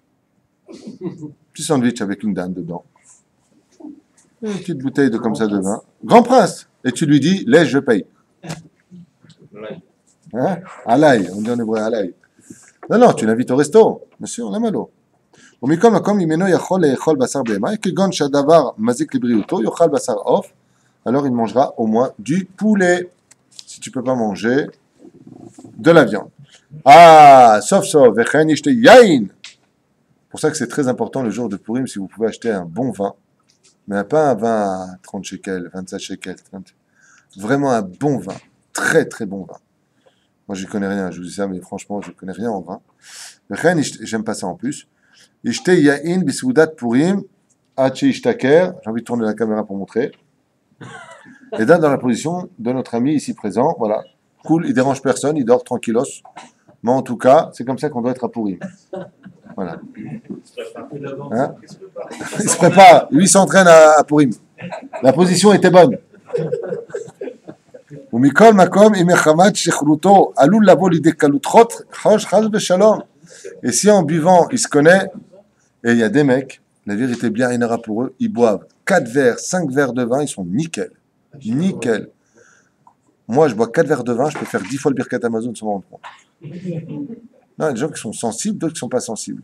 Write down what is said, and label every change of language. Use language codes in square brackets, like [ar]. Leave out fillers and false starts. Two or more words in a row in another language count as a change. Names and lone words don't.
[fr] Petit sandwich avec une dame dedans. Une petite bouteille de comme ça de vin. Grand prince. Et tu lui dis, laisse, je paye. Hein? Alaï, on dit en hébreu alaï. Non, tu l'invites au resto. Bien sûr, la malo. [he] ומכל מקום, אם אינו יכול לאכול בשר בהמה, כגון שהדבר מזיק לבריאותו, יאכל בשר עוף, [fr] alors il mangera au moins du poulet. Si tu ne peux pas manger de la viande. Ah, sauf, [he] וכן ישתה יין. [fr] Pour ça que c'est très important le jour de Purim, si vous pouvez acheter un bon vin, mais pas un vin à 30 shekels, 27 shekels, 30. Vraiment un bon vin, très très bon vin. Moi je ne connais rien, je vous dis ça, mais franchement je ne connais rien en vin. [he] וכן ישתה, [fr] j'aime pas ça en plus. [he] ישתה יין בסעודת פורים, הכי ישתכר. [fr] J'ai envie de tourner la caméra pour montrer. Et là, dans la position de notre ami ici présent, voilà, cool, il dérange personne, il dort tranquillos. Mais en tout cas, c'est comme ça qu'on doit être à Purim. Voilà. Hein? Il se prépare, lui il s'entraîne à Purim. La position était bonne. [he] ומכל מקום, אם מחמת שכרותו עלול לבוא לידי קלות חוש חס ושלום. [fr] Et si en buvant, il se connaît, et il y a des mecs, la vérité bien énara pour eux, ils boivent 4 verres, 5 verres de vin, ils sont nickel. Nickel. Moi, je bois 4 verres de vin, je peux faire 10 fois le Birkat Amazon sans m'en rendre compte. Non, il y a des gens qui sont sensibles, d'autres qui ne sont pas sensibles.